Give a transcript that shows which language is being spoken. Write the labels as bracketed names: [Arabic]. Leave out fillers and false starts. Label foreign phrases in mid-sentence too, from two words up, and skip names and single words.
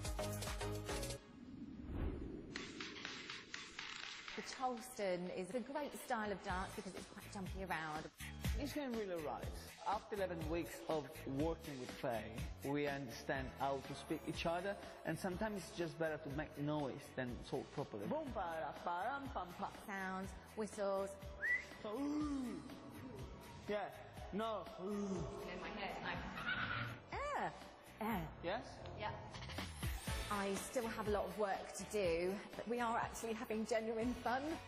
[English] The Charleston is a great style of dance because it's quite jumpy around. It's going really right. After 11 weeks of working with Faye, we understand how to speak each other, and sometimes it's just better to make noise than talk properly. Boom, ba-da-ba-ram, pam, pam. Sounds, whistles. Ooh. Yeah, no. Ooh. In my head, Yes? Yeah. I still have a lot of work to do, but we are actually having genuine fun.